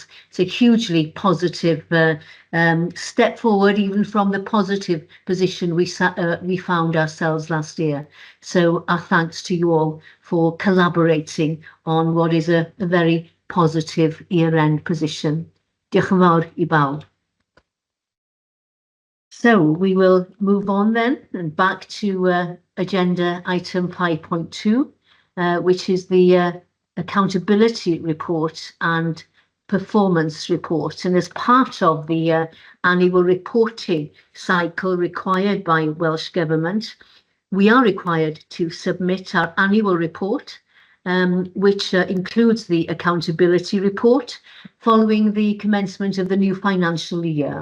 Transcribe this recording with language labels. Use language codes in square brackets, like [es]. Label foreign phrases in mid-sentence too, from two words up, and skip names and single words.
[en] It's a hugely positive step forward, even from the positive position we found ourselves last year. So our thanks to you all for collaborating on what is a very positive year-end position. [cy] Diolch yn fawr I bawb. [en] So we will move on then and back to agenda item 5.2, which is the accountability report and performance report. And as part of the annual reporting cycle required by Welsh Government, we are required to submit our annual report, which includes the accountability report following the commencement of the new financial year.